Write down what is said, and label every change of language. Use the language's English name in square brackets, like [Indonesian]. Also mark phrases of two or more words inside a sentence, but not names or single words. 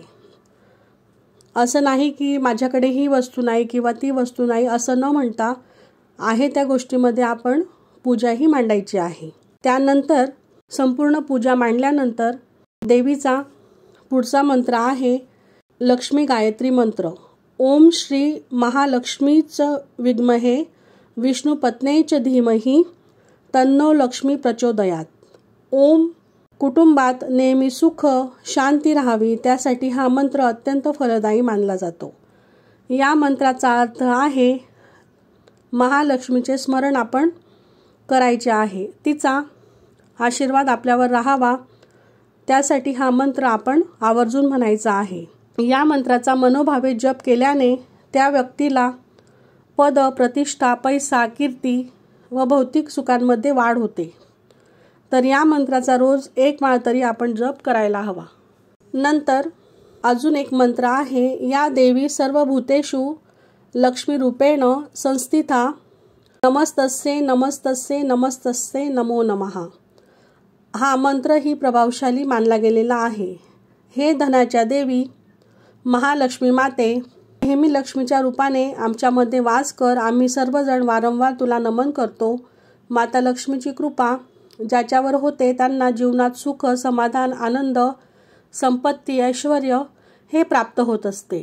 [Marathi] असं नाही की माझ्याकडे ही वस्तू नाही किंवा ती वस्तू नाही असं न म्हणता आहे त्या गोष्टीमध्ये आपण पूजा ही मांडायची आहे। त्यानंतर संपूर्ण पूजा मांडल्यानंतर देवीचा पुढचा मंत्र आहे लक्ष्मी गायत्री मंत्र। [Sanskrit] ओम श्री महालक्ष्मीच विद्महे विष्णुपत्नीच धीमहि तन्नो लक्ष्मी प्रचोदयात। [Marathi] ओम कुटुंबात नेहमी सुख शांती राहावी त्यासाठी हा मंत्र अत्यंत फलदायी मानला जातो। या मंत्राचा अर्थ आहे महालक्ष्मीचे स्मरण आपण करायचे आहे, तिचा आशीर्वाद आपल्यावर राहावा त्यासाठी हा मंत्र आपण आवर्जून म्हणायचा आहे। या मंत्राचा मनोभावे जप केल्याने त्या व्यक्तीला पद प्रतिष्ठा पैसा कीर्ती व भौतिक सुखांमध्ये वाढ होते। तर या मंत्राचा रोज 1 माळ तरी आपण जप करायला हवा. नंतर अजून एक मंत्र आहे, [Sanskrit] या देवी सर्वभूतेषु लक्ष्मी रूपेण संस्थिता नमस्तस्ये नमस्तस्ये नमस्तस्ये नमो नमः. [Marathi] हा मंत्रही प्रभावशाली मानला गेलेला आहे. हे धनाच्या देवी महालक्ष्मी माते, नेहमी लक्ष्मीच्या रूपाने आमच्यामध्ये वास कर. आम्ही सर्वजण वारंवार तुला नमन करतो. माता लक्ष्मीची कृपा ज्याच्यावर होते त्यांना जीवनात सुख, समाधान, आनंद, संपत्ती, ऐश्वर हे प्राप्त होत असते.